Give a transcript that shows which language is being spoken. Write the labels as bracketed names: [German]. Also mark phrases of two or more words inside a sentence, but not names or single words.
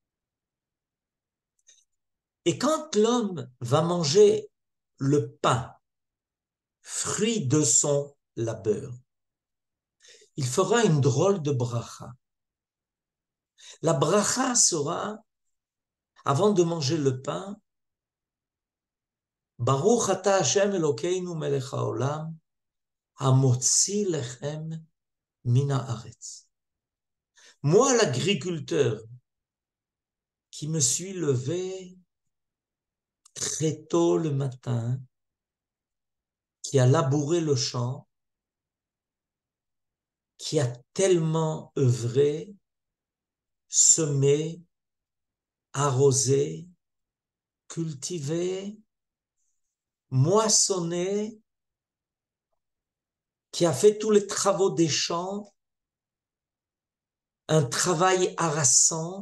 [French] Et quand l'homme va manger le pain, fruit de son labeur, il fera une drôle de bracha. La bracha sera, avant de manger le pain, [Hebrew] ברוך אתה השם אלוקינו מלך העולם, המוציא לחם מן הארץ. [French] Moi, l'agriculteur, qui me suis levé très tôt le matin, qui a labouré le champ, qui a tellement œuvré, semé, arrosé, cultivé, moissonné, qui a fait tous les travaux des champs, un travail harassant.